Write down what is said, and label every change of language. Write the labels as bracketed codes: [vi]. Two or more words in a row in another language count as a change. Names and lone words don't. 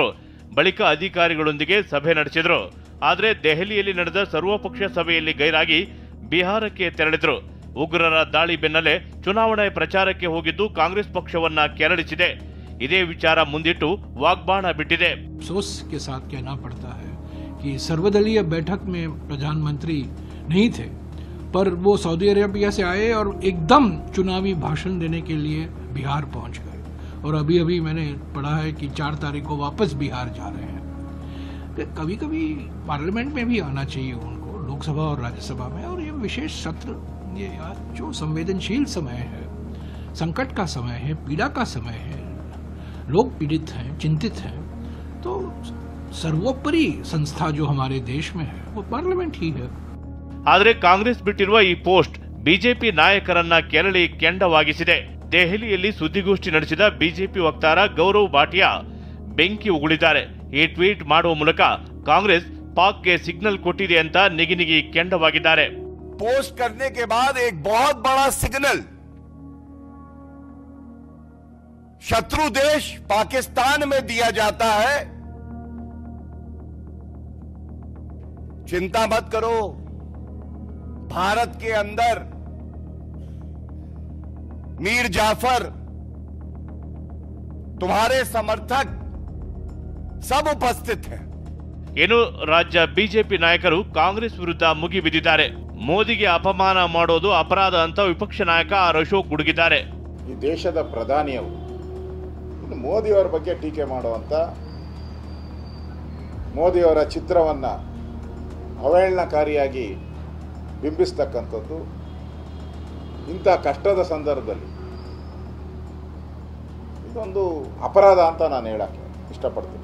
[kn] ಬಳಿಕ ಅಧಿಕಾರಿಗಳೊಂದಿಗೆ ಸಭೆ ನಡೆಸಿದ್ರು. ಆದರೆ ದೆಹಲಿಯಲ್ಲಿ ನಡೆದ ಸರ್ವಪಕ್ಷ ಸಭೆಯಲ್ಲಿ ಗೈರಾಗಿ ಬಿಹಾರಕ್ಕೆ ತೆರಳಿದ್ರು. ಉಗ್ರರ ದಾಳಿ ಬೆನ್ನಲ್ಲೇ ಚುನಾವಣೆ ಪ್ರಚಾರಕ್ಕೆ ಹೋಗಿದ್ದು ಕಾಂಗ್ರೆಸ್ ಪಕ್ಷವನ್ನ ಕೆರಳಿಸಿದೆ. ಇದೇ ವಿಚಾರ ಮುಂದಿಟ್ಟು ವಾಗ್ಬಾಣ ಬಿಟ್ಟಿದೆ. [hi] अफसोस के साथ कहना पड़ता है कि सर्वदलीय बैठक में प्रधानमंत्री नहीं थे, पर वो सऊदी अरेबिया से आए और एकदम चुनावी भाषण देने के लिए बिहार पहुंच गए। और अभी अभी मैंने पढ़ा है कि 4 तारीख को वापस बिहार जा रहे हैं। कभी कभी पार्लियामेंट में भी आना चाहिए उनको, लोकसभा और राज्यसभा में। और ये विशेष सत्र, ये जो संवेदनशील समय है, संकट का समय है, पीड़ा का समय है, लोग पीड़ित हैं, चिंतित हैं, तो सर्वोपरि संस्था जो हमारे देश में है वो पार्लियामेंट ही है। [kn] ಆದರೆ ಕಾಂಗ್ರೆಸ್ ಬಿಟ್ಟಿರುವ ಈ ಪೋಸ್ಟ್ ಬಿಜೆಪಿ ನಾಯಕರನ್ನ ಕೆರಳಿ ಕೆಂಡವಾಗಿಸಿದೆ. ದೆಹಲಿಯಲ್ಲಿ ಸುದ್ದಿಗೋಷ್ಠಿ ನಡೆಸಿದ ಬಿಜೆಪಿ ವಕ್ತಾರ ಗೌರವ್ ಭಾಟಿಯಾ ಬೆಂಕಿ ಉಗುಳಿದ್ದಾರೆ. ಈ ಟ್ವೀಟ್ ಮಾಡುವ ಮೂಲಕ ಕಾಂಗ್ರೆಸ್ ಪಾಕ್ಗೆ ಸಿಗ್ನಲ್ ಕೊಟ್ಟಿದೆ ಅಂತ ನಿಗಿನಿಗಿ ಕೆಂಡವಾಗಿದ್ದಾರೆ. [hi] पोस्ट करने के बाद एक बहुत बड़ा सिग्नल शत्रु देश पाकिस्तान में दिया जाता है, चिंता मत करो, भारत के अंदर मीर जाफर, तुम्हारे समर्थक सब उपस्थित हैं। [kn] ಏನು ರಾಜ್ಯ ಬಿಜೆಪಿ ನಾಯಕರು ಕಾಂಗ್ರೆಸ್ ವಿರುದ್ಧ ಮುಗಿಬಿದ್ದಿದ್ದಾರೆ. ಮೋದಿಗೆ ಅಪಮಾನ ಮಾಡೋದು ಅಪರಾಧ ಅಂತ ವಿಪಕ್ಷ ನಾಯಕ ಆರ್ ಅಶೋಕ್ ಗುಡುಗಿದ್ದಾರೆ. ಈ ದೇಶದ ಪ್ರಧಾನಿಯವರು ಮೋದಿಯವರ ಬಗ್ಗೆ ಟೀಕೆ ಮಾಡುವಂತ, ಮೋದಿಯವರ ಚಿತ್ರವನ್ನ ಅವಹೇಳನಕಾರಿಯಾಗಿ ಬಿಂಬಿಸ್ತಕ್ಕಂಥದ್ದು ಇಂಥ ಕಷ್ಟದ ಸಂದರ್ಭದಲ್ಲಿ ಇದೊಂದು ಅಪರಾಧ ಅಂತ ನಾನು ಹೇಳಕ್ಕೆ ಇಷ್ಟಪಡ್ತೀನಿ.